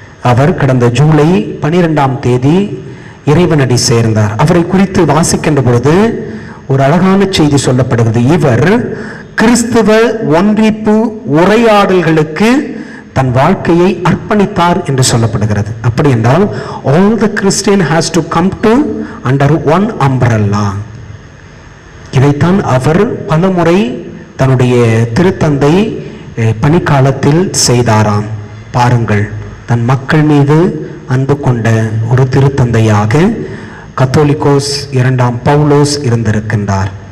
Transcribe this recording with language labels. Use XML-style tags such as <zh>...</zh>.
<ta>அவர் கடந்த ஜூலை 12ஆம் தேதி இறைவனடி சேர்ந்தார். அவரை குறித்து வாசிக்கின்ற பொழுது ஒரு அழகான செய்தி சொல்லப்படுகிறது. இவர் கிறிஸ்துவ ஒன்றிப்பு உரையாடல்களுக்கு தன் வாழ்க்கையை அர்ப்பணித்தார் என்று சொல்லப்படுகிறது. அப்படி என்றால்</ta> <en>all the Christian has to come to under one umbrella.</en> <ta>இதைத்தான் அவர் பலமுறை தன்னுடைய திருத்தந்தை பணிக்காலத்தில் செய்தாராம். பாருங்கள், தன் மக்கள் மீது அன்பு கொண்ட ஒரு திருத்தந்தையாக கத்தோலிக்கோஸ் 2ஆம் பவுலோஸ் இருந்திருக்கின்றார்.</ta>